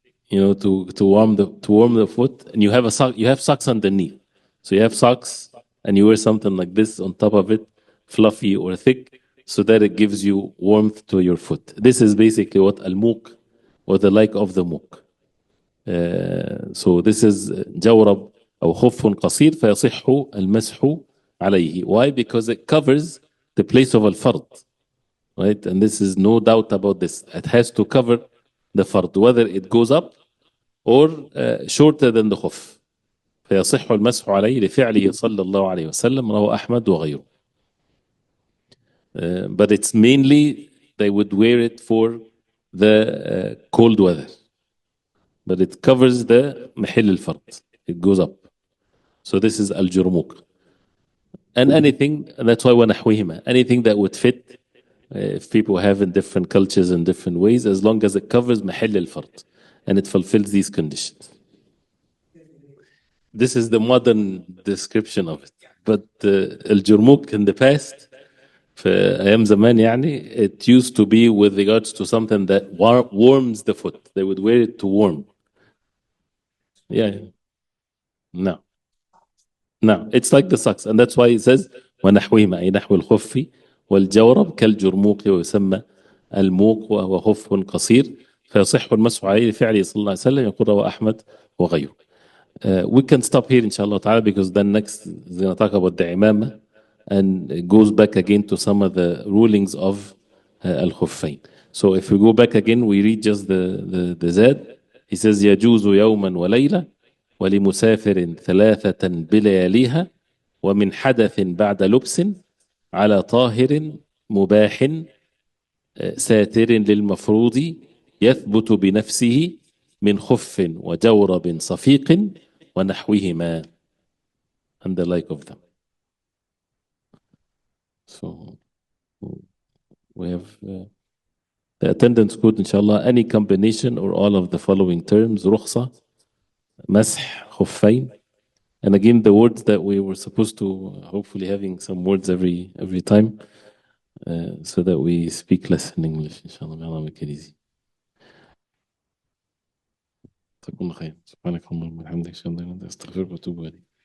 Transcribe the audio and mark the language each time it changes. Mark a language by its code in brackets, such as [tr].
[en] to warm the foot, and you have a sock, you have socks underneath. So you have socks, and you wear something like this on top of it, fluffy or thick, so that it gives you warmth to your foot. This is basically what al-muq, or the like of the muq. So this is [ar] جورب أو خف قصير فيصح المسح عليه. [en] Why? Because it covers the place of al-fard, right? And this is no doubt about this. It has to cover the fard, whether it goes up or shorter than the خف. [ar] فيصح المسح عليه لفعله صلى الله عليه وسلم، رواه أحمد وغيره. [en] But it's mainly they would wear it for the cold weather. But it covers the محل الفرد. It goes up. So this is الجرموك. And anything, that's why ونحوهما, anything that would fit, if people have in different cultures in different ways, as long as it covers محل الفرد and it fulfills these conditions. This is the modern description of it. But الجرموك in the past, [ar] في أيام زمان يعني, [en] it used to be with regards to something that warms the foot. They would wear it to warm. Yeah. No. No, it's like the socks, and that's why it says [ar] ونحوهما أي نحو الخف والجورب كالجرموق، ويسمى الموق وهو خف قصير فيصح المسح عليه لفعله صلى الله عليه وسلم، يقول رواه أحمد وغيره. [en] We can stop here inshallah ta'ala, because then next is going to talk about the imamah, and it goes back again to some of the rulings of al-khuffayn. So if we go back again, we read just the zad. He says [ar] يجوز يوما وليلة ولمسافر ثلاثة بلياليها ومن حدث بعد لبس على طاهر مباح ساتر للمفروض يثبت بنفسه من خف وجورب صفيق ونحوهما, [en] and the like of them. So we have the attendance code, inshallah, any combination or all of the following terms: رخصة, مسح, خفين. And again, the words that we were supposed to hopefully having some words every time, so that we speak less in English, inshallah. May Allah make it easy. [ar] تكون خير. سبحانك اللهم وبحمدك أشهد أن لا إله إلا أنت أستغفرك وأتوب إليك.